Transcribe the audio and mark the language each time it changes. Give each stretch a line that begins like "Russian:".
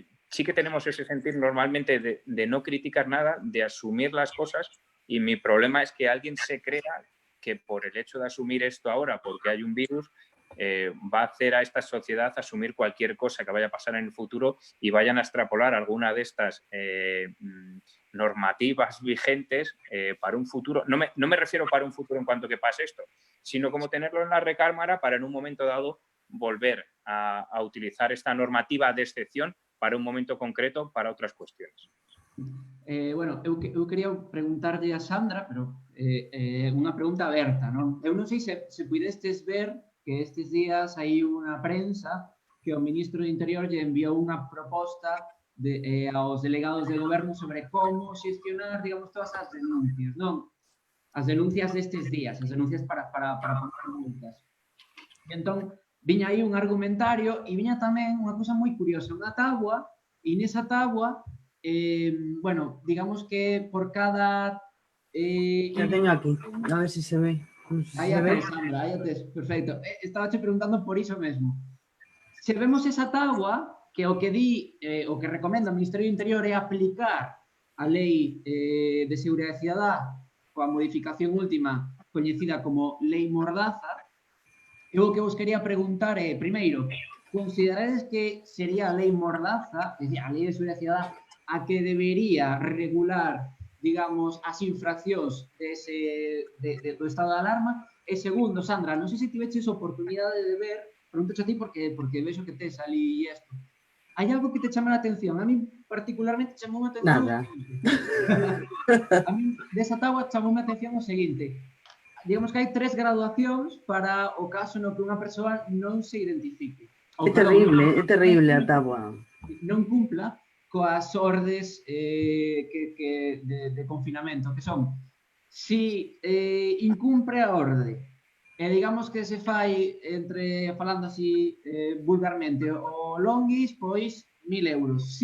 Spanish: sí que tenemos ese sentir normalmente de no criticar nada, de asumir las cosas, y mi problema es que alguien se crea que por el hecho de asumir esto ahora, porque hay un virus, va a hacer a esta sociedad asumir cualquier cosa que vaya a pasar en el futuro y vayan a extrapolar alguna de estas normativas vigentes para un futuro. No me refiero para un futuro en cuanto que pase esto, sino como tenerlo en la recámara para en un momento dado volver a utilizar esta normativa de excepción para un momento concreto, para otras cuestiones.
Galician: Bueno, eu quería preguntarlle a Sandra, pero unha pregunta aberta, non? Eu non sei se pudestes ver que estes días hai unha prensa que o ministro do Interior lle enviou unha proposta aos delegados de goberno sobre como xestionar, digamos, todas as denuncias, non? As denuncias destes días, as denuncias
Spanish: para poner multas.
Galician: E entón, viña aí un argumentario e viña tamén unha cousa moi curiosa, unha táboa, e nesa táboa, bueno, digamos que por cada...
Spanish: Ya tengo aquí, a ver si se ve. No sé si
Galician: Aí
Spanish: se
Galician: a
Spanish: ve.
Galician: tes, Sandra, aí a tes, perfecto. Estaba che preguntando por iso mesmo. Se vemos esa táboa, que o que di, o que recomenda o Ministerio do Interior é aplicar a Lei de Seguridade Cidadá coa modificación última coñecida como Lei Mordaza, eu o que vos quería preguntar é, primeiro, considerades que sería a Lei Mordaza, é dicir, a Lei de Seguridade Cidadá, a que debería regular, digamos, as infraccións do estado de alarma? E segundo, Sandra, non sei se tiveches oportunidade de ver, pregunto a ti porque vexo que tes ali isto. Hai algo que te chama a atención? A mí particularmente chamou a atención Nada. A mí desa táboa chamou a atención o seguinte. Digamos que hai 3 graduacións para o caso no que unha persoa non se identifique. É terrible a táboa. Non cumpla coas ordes de confinamento, que son, si incumpre a orde, e digamos que se fai, falando así vulgarmente, o longuis, pois 1.000 euros.